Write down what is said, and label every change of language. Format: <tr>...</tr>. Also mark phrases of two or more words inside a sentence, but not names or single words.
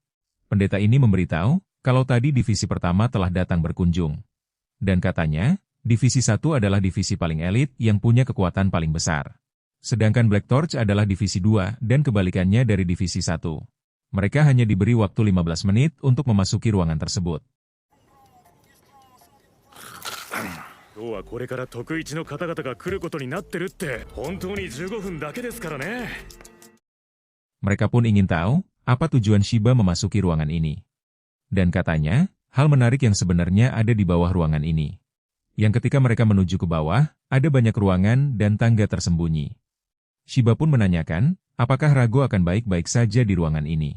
<id>Pendeta ini memberitahu, kalau tadi divisi pertama telah datang berkunjung. Dan katanya, divisi 1 adalah divisi paling elit yang punya kekuatan paling besar. Sedangkan Black Torch adalah divisi 2 dan kebalikannya dari divisi 1. Mereka hanya diberi waktu 15 menit untuk memasuki ruangan tersebut.</id> <ja>今日はこれから特一の方々が来ることになってるって本当に15分だけですからね。</ja> <id>Mereka pun ingin tahu, apa tujuan Shiba memasuki ruangan ini. Dan katanya, hal menarik yang sebenarnya ada di bawah ruangan ini. Yang ketika mereka menuju ke bawah, ada banyak ruangan dan tangga tersembunyi. Shiba pun menanyakan, apakah Rago akan baik-baik saja di ruangan ini.</id>